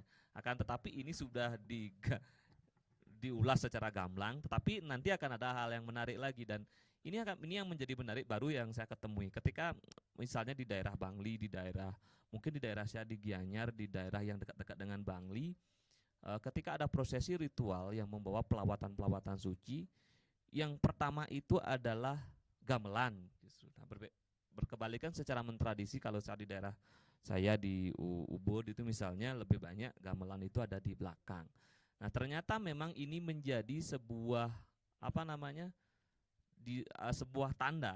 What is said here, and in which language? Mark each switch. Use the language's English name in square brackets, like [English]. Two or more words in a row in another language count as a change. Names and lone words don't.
[Indonesian] Akan tetapi ini sudah diulas secara gamblang, tetapi nanti akan ada hal yang menarik lagi, dan ini yang menjadi menarik baru yang saya ketemui ketika misalnya di daerah Bangli, mungkin di daerah saya di Gianyar, di daerah yang dekat-dekat dengan Bangli, ketika ada prosesi ritual yang membawa pelawatan-pelawatan suci, yang pertama itu adalah gamelan. Nah, berkebalikan secara mentradisi, kalau saya di daerah saya di Ubud itu misalnya lebih banyak gamelan itu ada di belakang. Nah, ternyata memang ini menjadi sebuah sebuah tanda.